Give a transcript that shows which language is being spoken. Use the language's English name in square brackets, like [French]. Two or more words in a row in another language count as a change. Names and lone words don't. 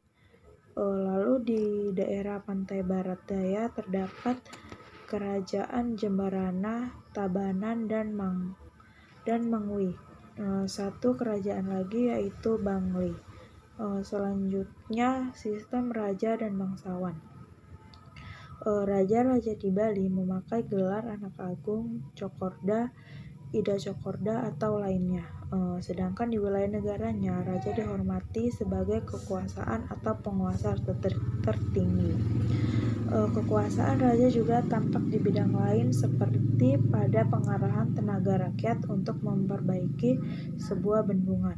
[Indonesian] Lalu di daerah pantai barat daya terdapat kerajaan Jembarana, Tabanan, dan Mangwi. Satu kerajaan lagi yaitu Bangli. Selanjutnya sistem raja dan bangsawan. Raja-raja di Bali memakai gelar anak agung, cokorda, ida cokorda, atau lainnya. Sedangkan di wilayah negaranya, raja dihormati sebagai kekuasaan atau penguasa tertinggi. Kekuasaan raja juga tampak di bidang lain, seperti pada pengarahan tenaga rakyat untuk memperbaiki sebuah bendungan.